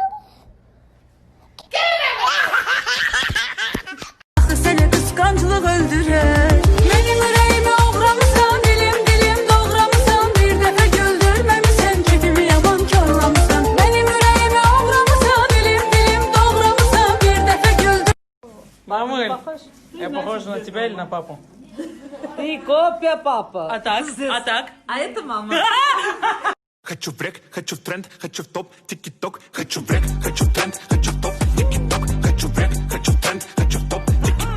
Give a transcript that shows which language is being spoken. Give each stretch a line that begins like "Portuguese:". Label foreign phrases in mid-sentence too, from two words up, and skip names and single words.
Turkish: Seni kıskançlık öldürer. Benim yüreğime uğramışsan, dilim dilim doğramışsan, bir defa güldürmemişsen, kedimi yaman körlamışsan. Benim yüreğime uğramışsan, dilim dilim doğramışsan, bir defa güldür.
Russian: Мамуль, я похож на тебя или на папу? Ты копия, папа. А так? А так? А это мама. Хочу в рек, хочу в тренд, хочу в топ, тики-ток. Хочу в рек, хочу в тренд, хочу в топ, тики-ток. Хочу в рек, хочу в тренд, хочу в топ, тики-ток.